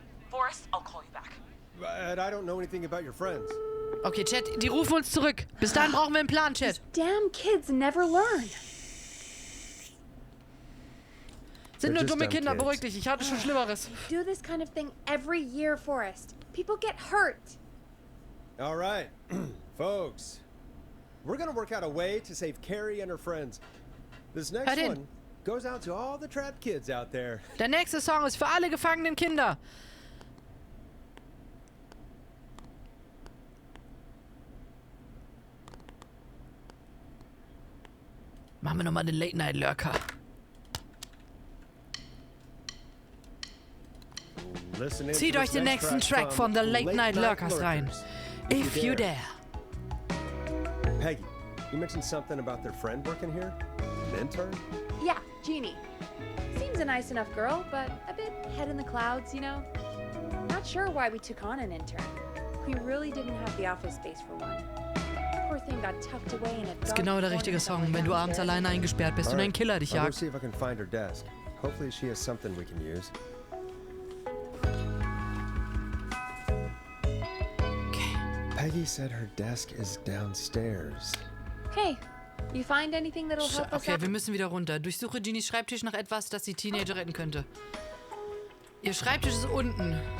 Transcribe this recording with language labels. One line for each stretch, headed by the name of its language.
English: Forrest, I'll call you back. But I don't know anything about your friends.
German: Okay, Chad, die rufen uns zurück. Bis dahin brauchen wir einen Plan, Chad.
English: Damn kids never learn.
German: Sind nur dumme Kinder, beruhig dich. Ich hatte schon Schlimmeres.
English: We do this kind of thing every year, Forrest. People get hurt. All right, folks. We're gonna work out a way to save Carrie and her friends. This next one goes out to all the trapped kids out there.
German: Der nächste Song ist für alle gefangenen Kinder. Machen wir nochmal den Late-Night-Lurker. Zieht euch den nächsten Track von The Late-Night Lurkers rein.
English: If you dare. Peggy, you mentioned something about their friend working here? An intern? Yeah, Jeannie. Seems a nice enough girl, but a bit head in the clouds, you know? Not sure why we took on an intern. We really didn't have the office space for one. Poor thing got tucked away in a
German: Das ist genau der richtige Song, wenn du abends alleine eingesperrt bist und ein Killer dich
English: I'll go
German: jagt.
English: see if I can find her desk. Hopefully she has something we can use. Peggy said her desk is downstairs. Hey, you find anything that'll help us
German: Okay,
English: out?
German: wir müssen wieder runter. Durchsuche Jeannies Schreibtisch nach etwas, das die Teenager retten könnte. Ihr Schreibtisch ist unten.